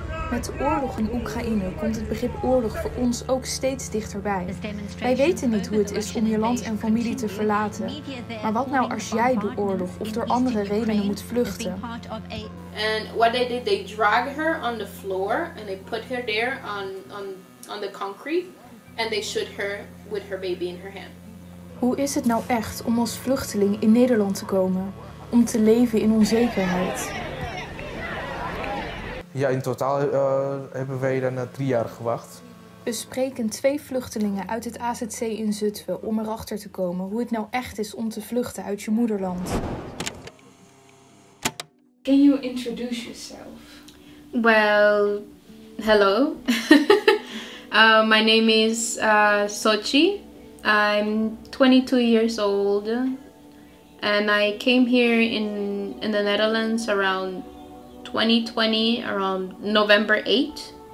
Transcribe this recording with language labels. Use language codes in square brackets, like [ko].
[nl] Met de oorlog in Oekraïne komt het begrip oorlog voor ons ook steeds dichterbij. Wij weten niet hoe het is om je land en familie te verlaten. Maar wat nou als jij door oorlog of door andere redenen moet vluchten? [en] And what they did, they dragged her on the floor and they put her there on the concrete and they shot her with her baby in her hand. [nl] Hoe is het nou echt om als vluchteling in Nederland te komen? Om te leven in onzekerheid? Ja, in totaal hebben wij dan 3 jaar gewacht. We spreken 2 vluchtelingen uit het AZC in Zutphen om erachter te komen hoe het nou echt is om te vluchten uit je moederland. [en] Can you introduce yourself? Well, hello. My name is Sochi. I'm 22 years old and I came here in the Netherlands around 2020, around November 8th.